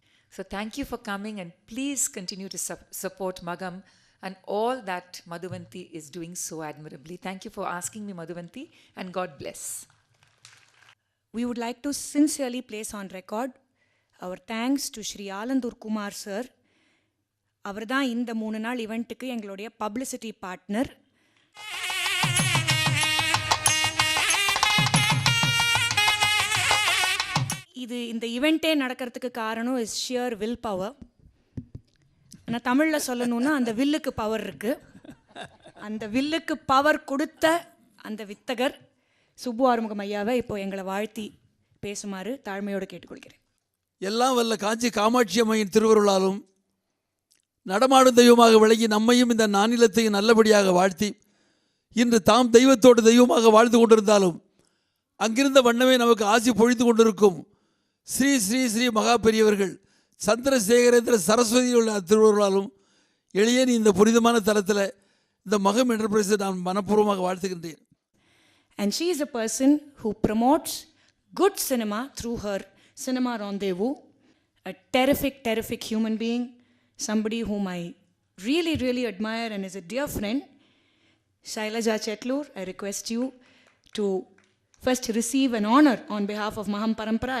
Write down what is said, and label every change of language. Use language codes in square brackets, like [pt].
[en] So thank you for coming, and please continue to support Magam and all that Madhuvanti is doing so admirably. Thank you for asking me, Madhuvanti, and God bless. We would like to sincerely place on record our thanks to Shri Alandur Kumar sir. [ta] அவர்தான் இந்த 3 நாள் ஈவெண்ட்டுக்கு எங்களுடைய publicity partner. இந்த ஈவெண்ட்டே நடக்கிறதுக்கு காரணம் [en] Is sheer will power. [ta] ஆனால் தமிழில் சொல்லணும்னா அந்த வில்லுக்கு பவர் இருக்குது. அந்த வில்லுக்கு பவர் கொடுத்த அந்த வித்தகர் சுப்பு ஆறுமுகம் ஐயாவை இப்போ எங்களை வாழ்த்தி பேசுமாறு தாழ்மையோடு கேட்டுக்கொள்கிறேன். எல்லாம் வல்ல காஞ்சி காமாட்சி அம்மையின் திருவருளாலும் நடமாடும் தெய்வமாக விளங்கி நம்மையும் இந்த நானிலத்தையும் நல்லபடியாக வாழ்த்தி இன்று தாம் தெய்வத்தோடு தெய்வமாக வாழ்ந்து கொண்டிருந்தாலும் அங்கிருந்த வண்ணமே நமக்கு ஆசி பொழித்து கொண்டிருக்கும் ஸ்ரீ ஸ்ரீ ஸ்ரீ மகா பெரியவர்கள் சந்திரசேகரேந்திர சரஸ்வதியுள்ள திருவருளாலும் எளியன் இந்த புனிதமான தலத்தில் இந்த மகம் என்டர்பிரைஸை நான் மனப்பூர்வமாக வாழ்த்துகின்றேன். [en] And she is a person who promotes good cinema through her Cinema Rendezvous, a terrific human being, somebody whom I really admire and is a dear friend. Shailaja Chetlur, I request you to first receive an honor on behalf of Maham Parampara.